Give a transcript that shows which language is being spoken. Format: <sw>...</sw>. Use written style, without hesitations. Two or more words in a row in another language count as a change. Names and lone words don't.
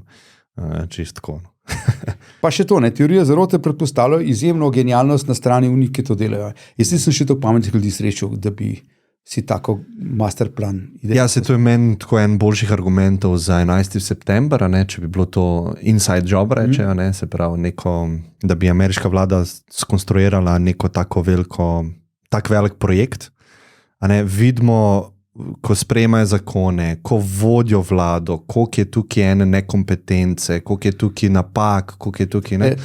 <sl>Čistko. Pa še to, ne, teorija zarote predpostavlja izjemno genialnost na strani unih, ki to delajo. Jaz nisem še tako pametnih ljudi srečal, da bi si tako masterplan. Ja, se to je meni tako en boljših argumentov za 11. september, ne, če bi bilo to</sl> <en>inside job,</en> <sl>rečejo, ne, se pravi, da bi ameriška vlada skonstruirala neko tak velik projekt. Vidimo, ko sprejemajo zakone, ko vodijo vlado, koliko je tukaj ene nekompetence, koliko je tukaj napak, koliko je tukaj ne.</sl>